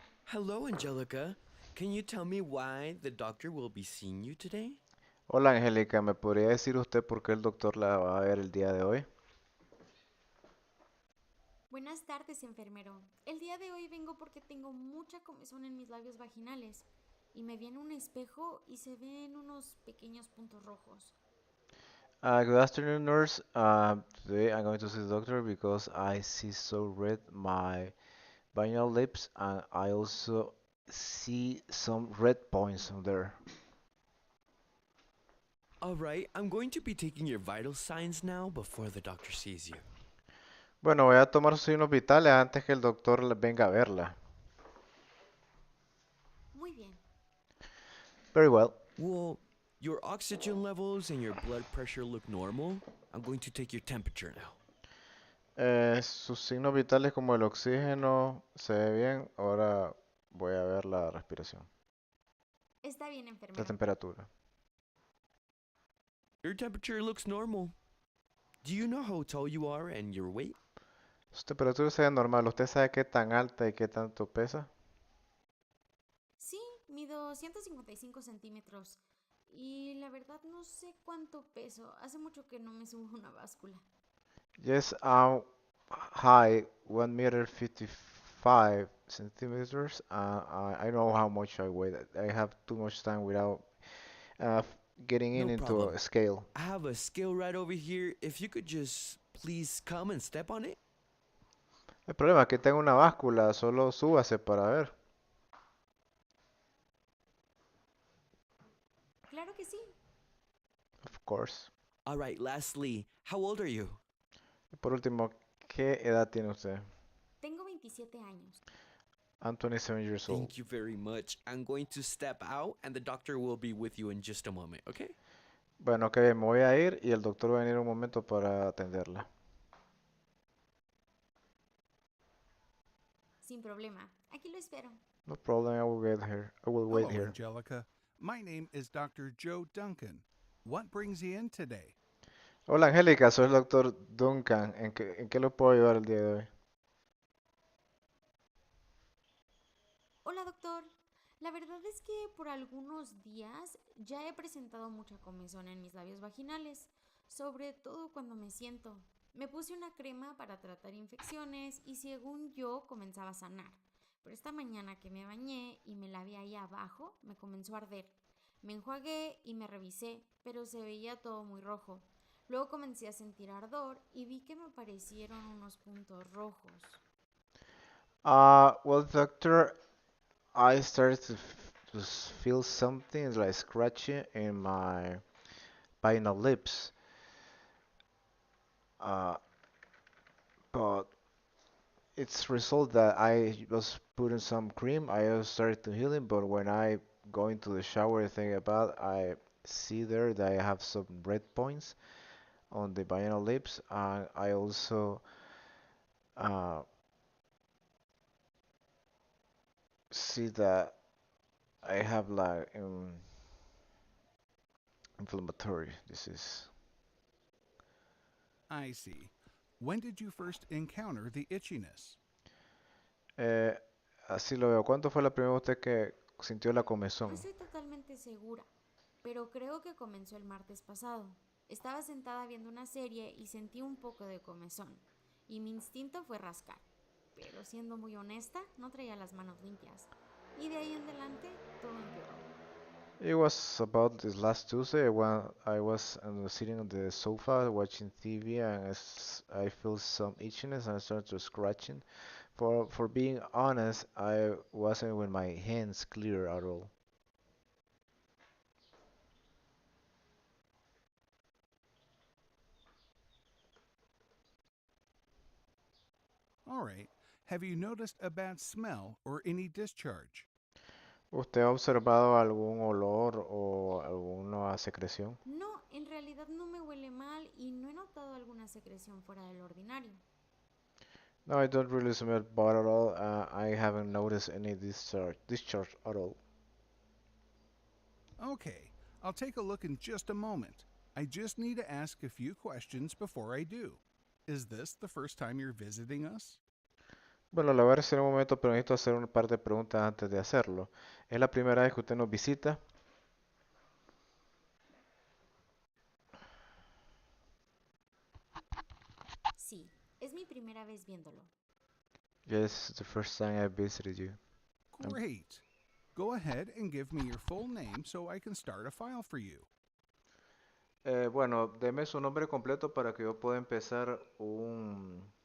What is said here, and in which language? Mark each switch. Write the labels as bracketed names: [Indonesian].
[English] Hello, Angelica. Can you tell me why the doctor will be seeing you today? [Spanish] Hola, Angélica. ¿Me podría decir usted por qué el doctor la va a ver el día de hoy? Buenas tardes, enfermero. El día de hoy vengo porque tengo mucha comezón en mis labios vaginales y me vi en un espejo y se ven unos pequeños puntos rojos. [English] Good afternoon, nurse. Today I'm going to see the doctor because I see so red my vinyl lips and I also see some red points on there. All right, I'm going to be taking your vital signs now before the doctor sees you. [Spanish] Bueno, voy a tomar sus signos vitales antes que el doctor venga a verla. Muy bien. [English] Very well. Well, your oxygen levels and your blood pressure look normal. I'm going to take your temperature now. [Spanish] Sus signos vitales como el oxígeno se ve bien. Ahora voy a ver la respiración, Está bien, la enfermero. temperatura. [English] Your temperature looks normal. Do you know how tall you are and your weight? [Spanish] Su temperatura se ve normal. ¿Usted sabe qué tan alta y qué tanto pesa? Sí, mido 155 centímetros y la verdad no sé cuánto peso. Hace mucho que no me subo a una báscula. [English] Yes, I'm high, 1 meter 55 centimeters. I know how much I weigh. I have too much time without uh, getting No into problem. a scale. I have a scale right over here. If you could just please come and step on it. [Spanish] El problema es que tengo una báscula, solo súbase para ver. Claro que sí. [English] Of course. All right, lastly, how old are you? [Spanish] Y por último, ¿qué edad tiene usted? Tengo 27 años. [English] I'm 27 years old. Thank you very much. I'm going to step out and the doctor will be with you in just a moment, okay? [Spanish] Bueno, ok, me voy a ir y el doctor va a venir un momento para atenderla. Sin problema. Aquí lo espero. [English] No problem, I will get here. I will wait Hello, here. Angelica. My name is Dr. Joe Duncan. What brings you in today? [Spanish] Hola Angélica, soy el doctor Duncan. En qué lo puedo ayudar el día de hoy? Hola, doctor. La verdad es que por algunos días ya he presentado mucha comezón en mis labios vaginales, sobre todo cuando me siento. Me puse una crema para tratar infecciones y según yo comenzaba a sanar, pero esta mañana que me bañé y me lavé ahí abajo, me comenzó a arder. Me enjuagué y me revisé, pero se veía todo muy rojo. Luego comencé a sentir ardor y vi que me aparecieron unos puntos rojos. [English] Well, doctor, I started to feel something like scratching in my vaginal lips. Uh, but it's result that I was putting some cream. I was started to healing, but when I go into the shower and think about, I see there that I have some red points on the vaginal lips, and I also uh, see that I have like inflammatory disease. I see. When did you first encounter the itchiness? [Spanish] Eh, Así lo veo. ¿Cuánto fue la primera vez usted que sintió la No comezón? estoy totalmente segura, pero creo que comenzó el martes pasado. Estaba sentada viendo una serie y sentí un poco de comezón, y mi instinto fue rascar. Pero siendo muy honesta, no traía las manos limpias. Y de ahí en adelante, todo empeoró. [English] It was about this last Tuesday when I was sitting on the sofa watching TV and I feel some itchiness and I started to scratching. For being honest, I wasn't with my hands clear at all. All right. Have you noticed a bad smell or any discharge? [Spanish] ¿Usted ha observado algún olor o alguna secreción? No, en realidad no me huele mal y no he notado alguna secreción fuera del ordinario. [English] No, I don't really smell bad at all. I haven't noticed any discharge at all. Okay, I'll take a look in just a moment. I just need to ask a few questions before I do. Is this the first time you're visiting us? [Spanish] Bueno, la voy a hacer en un momento, pero necesito hacer un par de preguntas antes de hacerlo. ¿Es la primera vez que usted nos visita? Sí, es mi primera vez viéndolo. [English] Yes, it's the first time I visited you. Great. Go ahead and give me your full name so I can start a file for you. [Spanish] Bueno, deme su nombre completo para que yo pueda empezar un